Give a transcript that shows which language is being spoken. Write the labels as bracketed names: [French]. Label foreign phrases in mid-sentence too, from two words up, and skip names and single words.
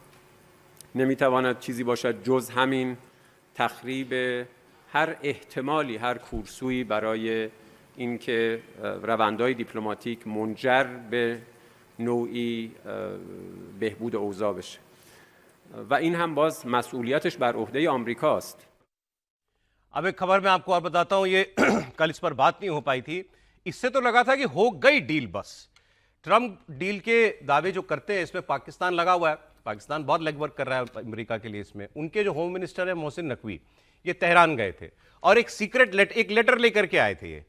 [Persian] نمیتواند چیزی باشد جز همین تخریب هر احتمالی، هر کورسویی برای اینکه روندهای دیپلماتیک منجر به نوعی بهبود اوضاع بشه و این هم باز مسئولیتش بر عهده آمریکاست. [Hindi] अब एक खबर मैं आपको और बताता हूं, ये कल इस पर बात नहीं हो पाई थी। इससे तो लगा था कि हो गई डील बस। ट्रंप डील के दावे जो करते हैं इसमें पाकिस्तान लगा हुआ है, पाकिस्तान बहुत लेगवर्क कर रहा है अमेरिका के लिए। इसमें उनके जो [English] home minister [Hindi] है मोहसिन नकवी, ये तेहरान गए थे और एक [English] secret letter [Hindi] लेकर के आए थे।